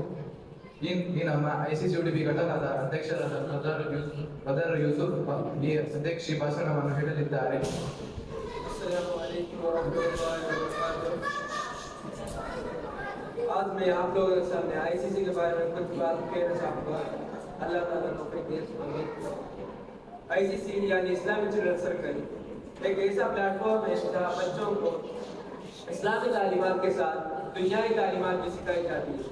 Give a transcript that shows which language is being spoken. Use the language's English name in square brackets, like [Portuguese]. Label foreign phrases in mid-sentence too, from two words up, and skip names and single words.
[Kannada] ಈ ನಮ್ಮ ICCUDP ಘಟಕದ ಅಧ್ಯಕ್ಷರಾದ ಬದರ್ ಯೂಸುಫ್ ಈ ಅಧ್ಯಕ್ಷಿ ಭಾಷಣವನ್ನು ಹೇಳಲಿದ್ದಾರೆ. [Hindi] आज मैं आप लोगों के सामने ICC के बारे में कुछ बात कहना चाहूँगा. अल्लाह ताला तौफीक दे. ICC यानी इस्लामिक चिल्ड्रन सर्कल एक ऐसा प्लेटफॉर्म है जहाँ बच्चों को इस्लामी तालीमात के साथ दुनियावी तालीमात भी सिखाई जाती है.